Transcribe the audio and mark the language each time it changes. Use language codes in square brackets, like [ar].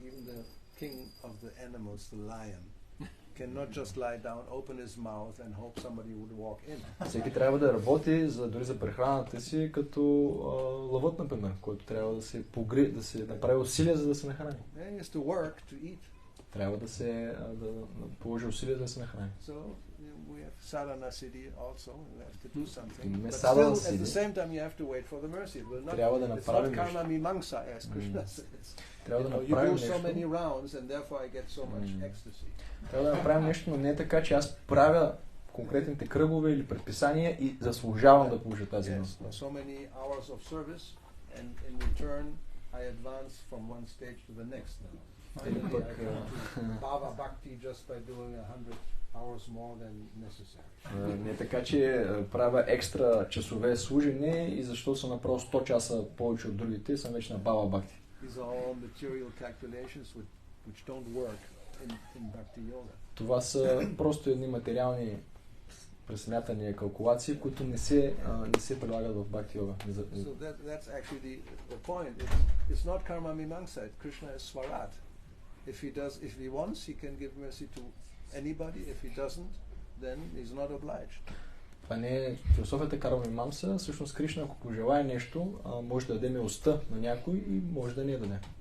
[en] Even the king of the animals, the lion, cannot just lie down, open his mouth and hope somebody would walk in. [bg] Всеки трябва да работи дори за прехраната си, като лъвът, например, който трябва да се да се направи усилия, за да се нахрани. [en] He has to work to eat. [bg] Трябва да положи усилия, за да се нахрани. [en] So we have sadhana siddhi also. We have to do something. But still, at the same time, you have to wait for the mercy. It will not. It's not karma mimamsa, as Krishna says. You do so many rounds, and therefore I get so much ecstasy. [bg] Трябва да направим нещо, но не е така, че аз правя конкретните кръгове или предписания и заслужавам да получа тази милост. [en] So many hours of service, and in return I advance from one stage to the next. Finally, I go to Bhava Bhakti just by doing 100 hours more than necessary. [bg] Не е така, че правя екстра часове служене и защо съм направил 100 часа повече от другите, съм вече на Бхава Бхакти. [en] These are all material calculations which don't work in Bhakti Yoga. [bg] Това са просто едни материални пресмятания, калкулации, които не се прилагат в Бхакти Йога. [en] So that's actually the point. It's not karma mimamsa. Krishna is swarat. If he wants, he can give mercy to anybody. If he doesn't, then he's not obliged. [bg] Това не е философията карма мимамса. Всъщност Кришна, ако пожелае нещо, може да даде милостта на някой и може да не я даде.